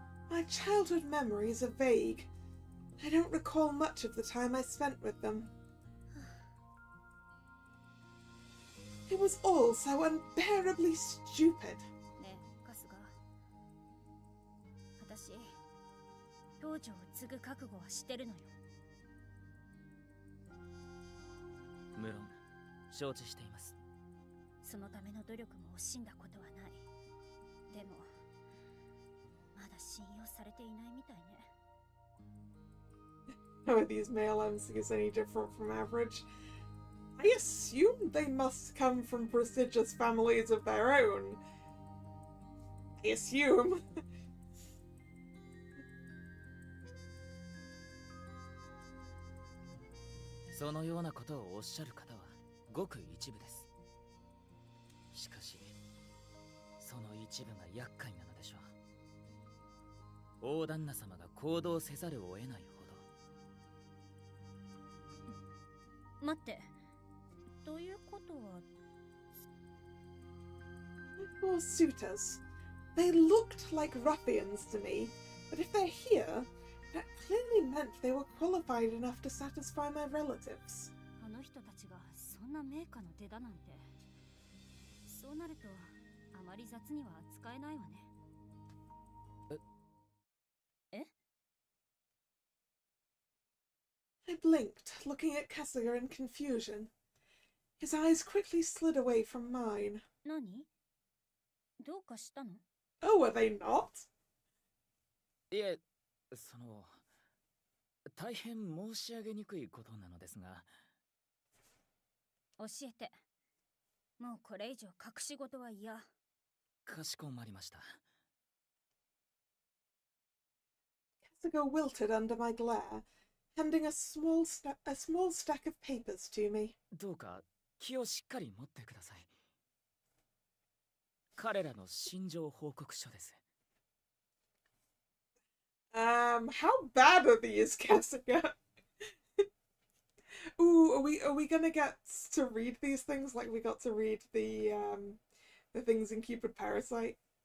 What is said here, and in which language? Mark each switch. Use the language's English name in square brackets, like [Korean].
[English] My childhood memories are vague. I don't recall much of the time I spent with them. It was all so unbearably stupid. [Japanese] ねえ、春日。私、道場を継ぐ覚悟はしてるのよ。無論、承知しています。そのための努力も惜しんだことはない。でも、まだ信用されていないみたいね。 [English] How are these male MCs any different from average? I assume they must come from prestigious families of their own. I assume. [Japanese] そのようなことをおっしゃる方はごく一部です。しかし、その一部が厄介なのでしょう。大旦那様が行動せざるを得ないほど。待って。ということは。 [English] Poor suitors. They looked like ruffians to me, but if they're here, that clearly meant they were qualified enough to satisfy my relatives. [Japanese] あの人たちがそんな名家の出だなんて。そうなると、あまり雑には扱えないわね。え？ [English] I blinked, looking at Kasuga in confusion. His eyes quickly slid away from mine. [Japanese] 何？どうかしたの？ [English] Oh, are they not? [Japanese] いえ、大変申し上げにくいことなのですが。教えて。もうこれ以上隠し事は嫌。かしこまりました。 [English] Kasuga wilted under my glare, handing a small stack of papers to me. [Japanese] どうか気をしっかり持ってください。彼らの心情報告書です。 [English] How bad are these, Kasuga? Ooh, are we gonna get to read these things like we got to read the things in Cupid Parasite?